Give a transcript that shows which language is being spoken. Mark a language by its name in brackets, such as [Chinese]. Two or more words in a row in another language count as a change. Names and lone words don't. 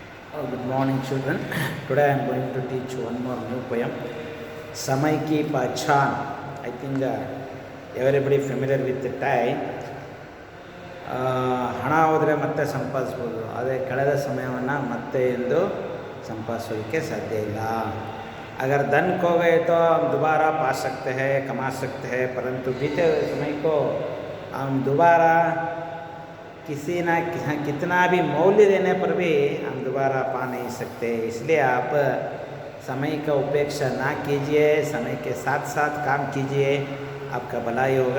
[English] Good morning, children. Today I am going to teach one more new poem, Samay Ki Pahchan. I think everybody familiar with the time. [Kannada] ಹಣ ಹೋದರೆ ಮತ್ತೆ ಸಂಪಾದಿಸ್ಬೋದು, ಆದರೆ ಕಳೆದ ಸಮಯವನ್ನು ಮತ್ತೆ ಎಂದು ಸಂಪಾದಿಸೋದಕ್ಕೆ ಸಾಧ್ಯ ಇಲ್ಲ. [Hindi] अगर धन खो गए तो हम दोबारा पा सकते हैं, कमा सकते हैं, परंतु बीते हुए समय को हम दोबारा किसी ना कितना भी मूल्य देने पर भी हम दोबारा पा नहीं सकते. इसलिए आप समय का उपेक्षा ना कीजिए, समय के साथ साथ काम कीजिए, आपका भलाई होगा.